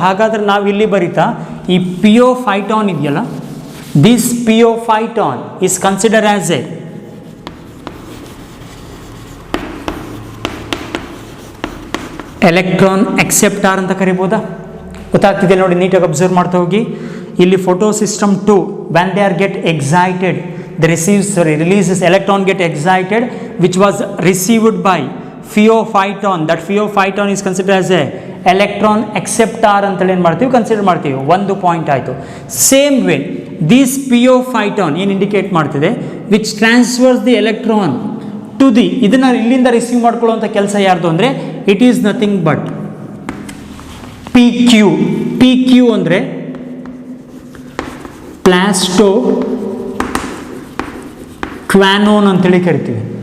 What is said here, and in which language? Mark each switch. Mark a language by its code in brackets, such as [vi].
[kn] ಹಾಗಾದ್ರೆ ನಾವು ಇಲ್ಲಿ ಬರೀತಾ ಈ ಪಿಯೋಫೈಟಾನ್ ಇದೆಯಲ್ಲ, [en] this pheophytin is consider as a electron acceptor [kn] ಅಂತ ಕರಿಬೋದಾ? ಗೊತ್ತಾಗ್ತಿದೆ ನೋಡಿ, ನೀಟಾಗಿ ಅಬ್ಸರ್ವ್ ಮಾಡ್ತಾ ಹೋಗಿ. [en] ಇಲ್ಲಿ photo system 2 when they are get excited they releases electron get excited which was received by pheophyton. that pheophyton is considered as a electron acceptor [kn] ಅಂತೇಳಿ ಏನು ಮಾಡ್ತೀವಿ? ಕನ್ಸಿಡರ್ ಮಾಡ್ತೀವಿ. ಒಂದು ಪಾಯಿಂಟ್ ಆಯಿತು. [en] same way this [kn] pheophyton ಏನು indicate ಮಾಡ್ತಿದೆ? [en] which transfers the electron to the, [kn] ಇದನ್ನು ಇಲ್ಲಿಂದ ರಿಸೀವ್ ಮಾಡ್ಕೊಳ್ಳುವಂಥ ಕೆಲಸ ಯಾರ್ದು ಅಂದರೆ [en] It is nothing but PQ. [kn] PQ ಅಂದರೆ ಪ್ಲಾಸ್ಟೋ ಕ್ವಾನೋನ್ ಅಂತೇಳಿ ಕರಿತೀವಿ.